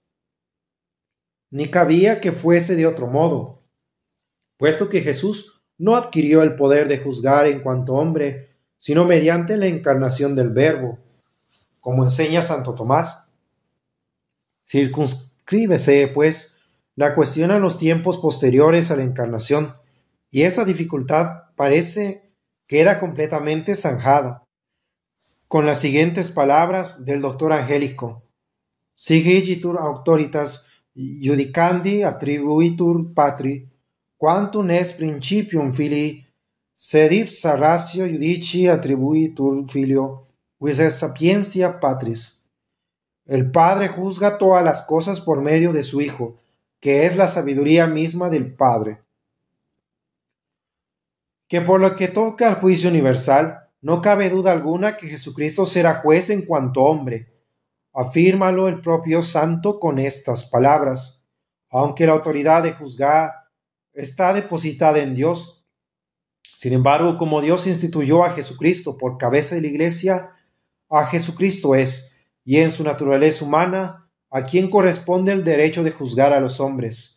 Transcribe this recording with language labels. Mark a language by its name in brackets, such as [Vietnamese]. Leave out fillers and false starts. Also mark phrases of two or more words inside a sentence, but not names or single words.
[Spanish] Ni cabía que fuese de otro modo, puesto que Jesús no adquirió el poder de juzgar en cuanto hombre, sino mediante la encarnación del Verbo, como enseña Santo Tomás. Circunscríbese, pues, la cuestión a los tiempos posteriores a la encarnación, y esta dificultad parece queda completamente zanjada con las siguientes palabras del doctor Angélico: [Latin] Sigitur auctoritas judicandi attribuitur patri, quantum est principium filii, sed ipsa ratio judici attribuitur filio, quis est sapientia patris. [Spanish] El Padre juzga todas las cosas por medio de su Hijo, que es la sabiduría misma del Padre. Que por lo que toca al juicio universal, no cabe duda alguna que Jesucristo será juez en cuanto hombre. Afírmalo el propio santo con estas palabras: aunque la autoridad de juzgar está depositada en Dios, sin embargo, como Dios instituyó a Jesucristo por cabeza de la Iglesia, a Jesucristo es, y en su naturaleza humana, a quien corresponde el derecho de juzgar a los hombres.